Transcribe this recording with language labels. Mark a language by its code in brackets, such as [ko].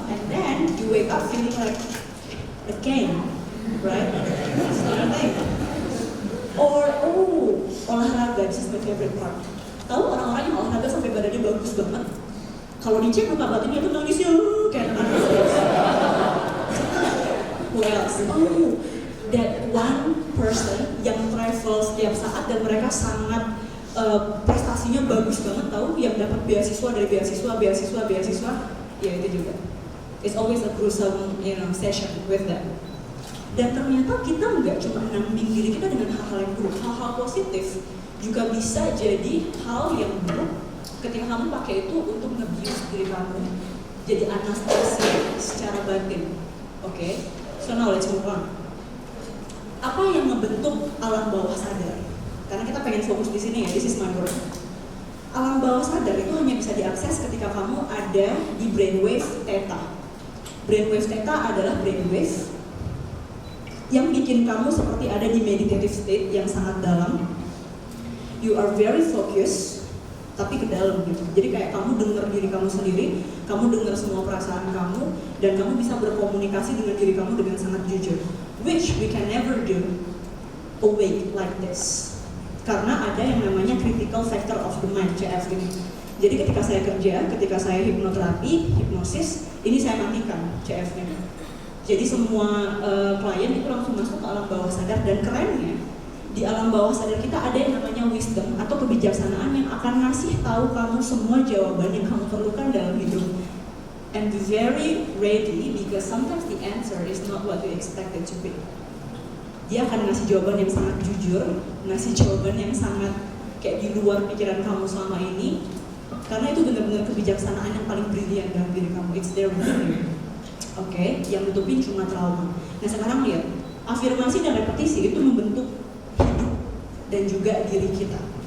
[en] And then you wake up feeling like again, right? That's another thing. Or [id] olahraga, [en] this is my favorite part. [id] Tahu orang-orang yang olahraga sampai badannya bagus banget. Kalau dicek muka batinnya tuh nangisnya kayak anak. [en] Who else? That one person [id] yang travel setiap saat dan mereka sangat prestasinya bagus banget, tahu, yang dapat beasiswa dari beasiswa, ya itu juga. [en] It's always a gruesome, session with them. [id] Dan ternyata kita nggak cuma nambing diri kita dengan hal-hal yang buruk, hal-hal positif juga bisa jadi hal yang buruk ketika kamu pakai itu untuk nge-abuse diri kamu, jadi anestesi secara batin. [en] Okay? So now let's move on. [id] Apa yang ngebentuk alam bawah sadar? Karena kita pengen fokus di sini ya, [en] this is my word. [id] Alam bawah sadar itu hanya bisa diakses ketika kamu ada di brainwave theta. Brainwave theta adalah brainwave yang bikin kamu seperti ada di meditative state yang sangat dalam. [en] You are very focused, [id] tapi ke dalam gitu. Jadi kayak kamu dengar diri kamu sendiri, kamu dengar semua perasaan kamu, dan kamu bisa berkomunikasi dengan diri kamu dengan sangat jujur. [en] Which we can never do awake like this. [id] Karena ada yang namanya [en] critical factor of the mind, [id] CF ini. Jadi ketika saya kerja, ketika saya hipnoterapi, hipnosis, ini saya matikan CF-nya. Jadi semua klien itu langsung masuk ke alam bawah sadar, dan kerennya di alam bawah sadar kita ada yang namanya wisdom atau kebijaksanaan yang akan ngasih tahu kamu semua jawaban yang kamu perlukan dalam hidup. [en] And be very ready because sometimes the answer is not what you expect it to be. [id] Dia akan ngasih jawaban yang sangat jujur, ngasih jawaban yang sangat kayak di luar pikiran kamu selama ini, karena itu benar-benar kebijaksanaan yang paling brilian dalam diri kamu. [en] It's there with you. [id] Oke, yang nutupin cuma trauma. Nah sekarang lihat, afirmasi dan repetisi itu membentuk hidup dan juga diri kita.